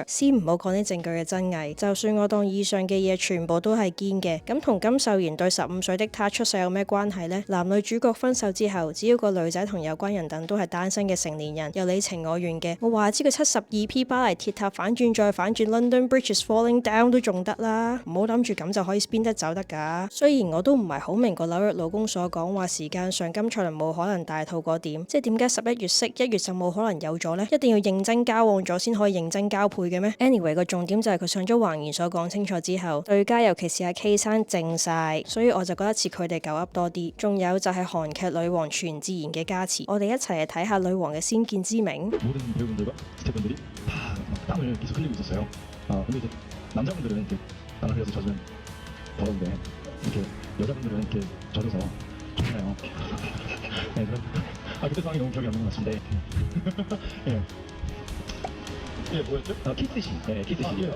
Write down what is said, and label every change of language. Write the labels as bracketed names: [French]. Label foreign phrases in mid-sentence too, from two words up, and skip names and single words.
[Cantonese] 先唔好講啲證據嘅真偽，就算我當以上嘅嘢全部都係堅嘅，咁同金秀賢對15歲的他出世有咩關係呢？男女主角分手之後，只要個女仔同有關人等都係單身嘅成年人，又你情我願嘅，我話知佢72P 巴黎鐵塔反轉再反轉 [English] London Bridge is falling down [Cantonese] 都仲得啦，唔好諗住咁就可以邊得走得㗎。雖然我都唔係好明個紐約老公所講話時間上金卓人冇可能大肚嗰點，即係點解11月識1月就冇可能有咗呢？一定要認真交往咗先可以認真交配嘅咩 ？Anyway 個重點就係佢上咗橫言所講清楚之後，對家尤其是阿 K 生靜晒，所以我就覺得似佢哋狗噏多啲。仲有就係韓劇女王全智賢嘅加持，我哋一齊嚟睇下女王嘅先見之明。 [Korean] 모든 배우분들과 스태프분들이 다 땀을 계속 흘리고 있었어요. 근데 이제 남자분들은 이렇게 땀을 흘려서 젖으면 더운데 이렇게 여자분들은 이렇게 젖어서 좋나요? 네, 그때 상황이 너무 기억이 안 나는 것 같은데. 예. 예, 뭐였죠? 키스신. 네, 키스신.